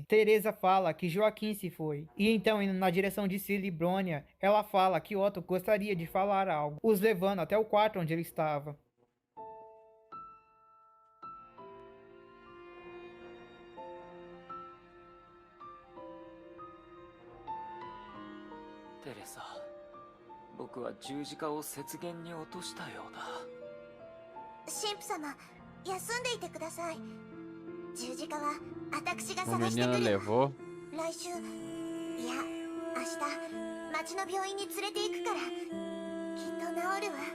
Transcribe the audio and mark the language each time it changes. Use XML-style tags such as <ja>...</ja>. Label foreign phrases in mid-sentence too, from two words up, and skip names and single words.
<pt>Teresa fala que Joaquim se foi. E então, indo na direção de Cilly e Bronya, ela fala que Otto gostaria de falar algo, os levando até o quarto onde ele estava.</pt> <ja>Teresa, 僕は十字架を雪原に落としたようだ。神父様、休んでいてください。十字架は私が</ja> <pt>O</pt> <ja>探して</ja> <pt>menino</pt> <ja>くる。</ja> <pt>levou.</pt> <ja>来週、いや明日町の病院に連れて行くからきっと治るわ。</ja>